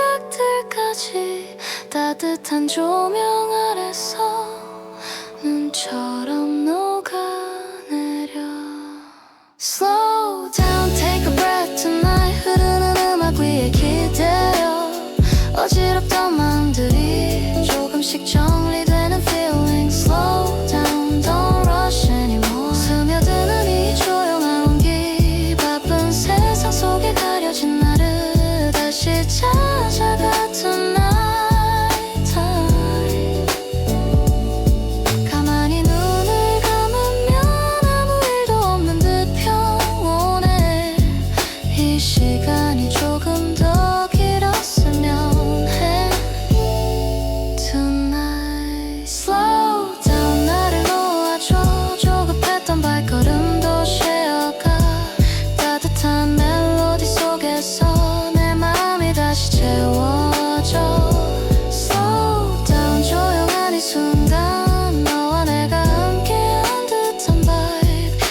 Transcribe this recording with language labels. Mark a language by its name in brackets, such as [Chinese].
[Korean] 때까지 따뜻한 조명 아래서 눈처럼 녹아내려. [English] Slow down, take a breath tonight. [Korean] 흐르는 음악 위에 기대어 어지럽던 마음들이 조금씩 정리되는 feeling. [English] Slow down, don't rush anymore. [Korean] 스며드는 이 조용한 온기, 바쁜 세상 속에 가려진 나를 다시 찾아가 tonight time. 가만히 눈을 감으면 아무 일도 없는 듯 평온해. 이 시간이 조금 더 길었으면 해. [English] Tonight slow down, [Korean] 나를 놓아줘. 조급했던 발걸음도 쉬어가. 따뜻한 멜로디 속에서 내 마음이 다시 채워져. [English] Slow down, [Korean] 조용한 이 순간 너와 내가 함께한 듯한 vibe.